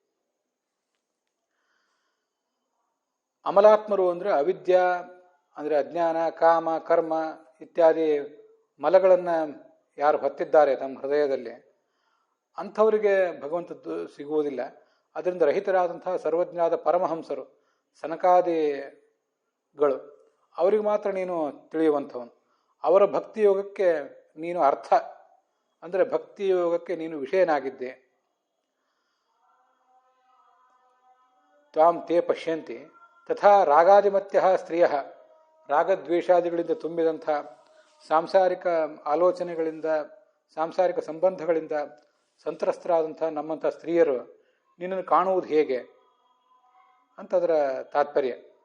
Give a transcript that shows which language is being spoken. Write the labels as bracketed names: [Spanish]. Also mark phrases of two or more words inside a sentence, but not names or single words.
[Kannada] ಅಮಲಾತ್ಮರು ಅಂದರೆ ಅವಿದ್ಯಾ ಅಂದರೆ ಅಜ್ಞಾನ, ಕಾಮ, ಕರ್ಮ ಇತ್ಯಾದಿ ಮಲಗಳನ್ನು ಯಾರು ಹೊತ್ತಿದ್ದಾರೆ ತಮ್ಮ ಹೃದಯದಲ್ಲಿ, ಅಂಥವರಿಗೆ ಭಗವಂತದ್ದು ಸಿಗುವುದಿಲ್ಲ. ಅದರಿಂದ ರಹಿತರಾದಂಥ ಸರ್ವಜ್ಞಾದ ಪರಮಹಂಸರು ಸನಕಾದಿಗಳು ಅವರಿಗೆ ಮಾತ್ರ ನೀನು ತಿಳಿಯುವಂಥವನು. ಅವರ ಭಕ್ತಿಯೋಗಕ್ಕೆ ನೀನು ಅರ್ಥ ಅಂದರೆ ಭಕ್ತಿಯೋಗಕ್ಕೆ ನೀನು ವಿಷಯನಾಗಿದ್ದೆ. [Sanskrit] ತ್ವಾಂ ತೇ ಪಶ್ಯಂತಿ ತಥಾ ರಾಗಾದಿಮತ್ಯಃ ಸ್ತ್ರೀಯಃ. [Kannada] ರಾಗದ್ವೇಷಾದಿಗಳಿಂದ ತುಂಬಿದಂಥ ಸಾಂಸಾರಿಕ ಆಲೋಚನೆಗಳಿಂದ ಸಾಂಸಾರಿಕ ಸಂಬಂಧಗಳಿಂದ ಸಂತ್ರಸ್ತರಾದಂಥ ನಮ್ಮಂಥ ಸ್ತ್ರೀಯರು ನಿನ್ನನ್ನು ಕಾಣುವುದು ಹೇಗೆ ಅಂತ ಅದರ ತಾತ್ಪರ್ಯ.